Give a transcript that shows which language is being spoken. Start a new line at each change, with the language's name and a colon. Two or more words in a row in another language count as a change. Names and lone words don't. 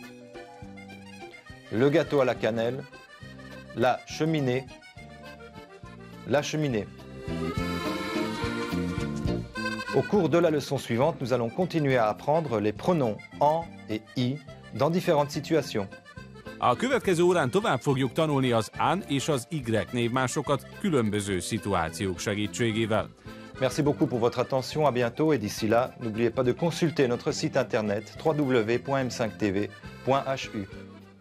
French: Le gâteau à la cannelle. La cheminée. La cheminée. Au cours de la leçon suivante, nous allons continuer à apprendre les pronoms en et i dans différentes situations.
Hungarian: A következő órán tovább fogjuk tanulni az an és az y névmásokat különböző szituációk segítségével.
French: Merci beaucoup pour votre attention, à bientôt et d'ici là, n'oubliez pas de consulter notre site internet www.m5tv.hu.